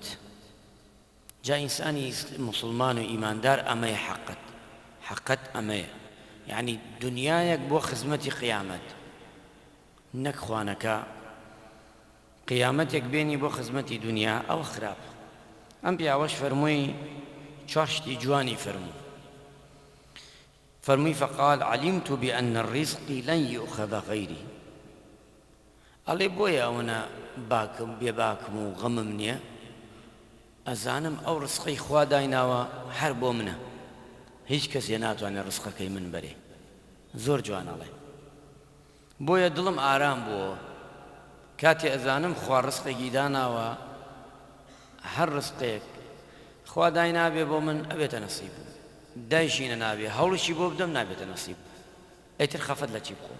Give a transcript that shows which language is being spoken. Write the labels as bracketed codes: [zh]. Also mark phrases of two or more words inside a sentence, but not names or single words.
[ckb] جا ئینسانی مسلمان و ئیماندار ئەمەیە حەقەت ئەمەیە، یعنی دنیایەک بۆ خزمەتی قیامەت، نەک خوانەکە قیامەتێک بێنی بۆ خزمەتی دنیا، ئەوە خراپ. ئەم پیاوەش فەرمووی چوار شتی جوانی فەرمووی [ar] فقال: علمت بأن الرزق لن يؤخذ غيري. [ckb] ئەڵێ بۆیە ئەوەنە بێباکم و غەمم نییە، ئەزانم ئەو ڕزقەی خوا دایناوە هەر بۆ منە، هیچ کەسێ ناتوانێت ڕزقەکەی من بەرێ. زۆر جوانەڵێ، بۆیە دڵم ئارام بووە کاتێ ئەزانم خوا ڕزقێکی داناوە، هەر ڕزقێک خوا داینابێ بۆ من ئەبێتە نەسیب، دایشینە نابێ، هەوڵشی بۆ بدەم نابێتە نەسیب، ئەیتر خەفەت لە چی بخۆم.